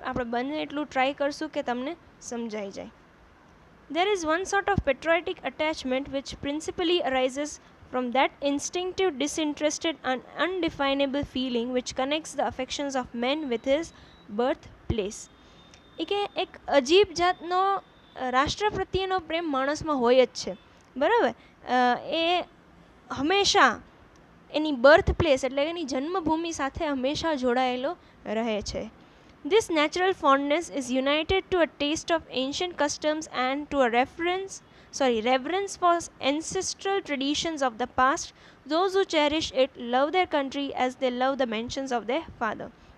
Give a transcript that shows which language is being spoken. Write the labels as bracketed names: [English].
[Gujarati] આપણે બને એટલું ટ્રાય કરશું કે તમને સમજાઈ જાય. [English] There is one sort of patriotic attachment which principally arises from that instinctive, disinterested and undefinable feeling which connects the affections of men with his birthplace. [Gujarati] એ કે એક અજીબ જાતનો રાષ્ટ્ર પ્રત્યેનો પ્રેમ માણસમાં હોય જ છે, બરાબર. એ હંમેશા એની બર્થ પ્લેસ એટલે કે એની જન્મભૂમિ સાથે હંમેશા જોડાયેલો રહે છે. [English] This natural fondness is united to a taste of ancient customs and to a reverence reverence for ancestral traditions of the past. Those who cherish it love their country as they love the mansions of their father.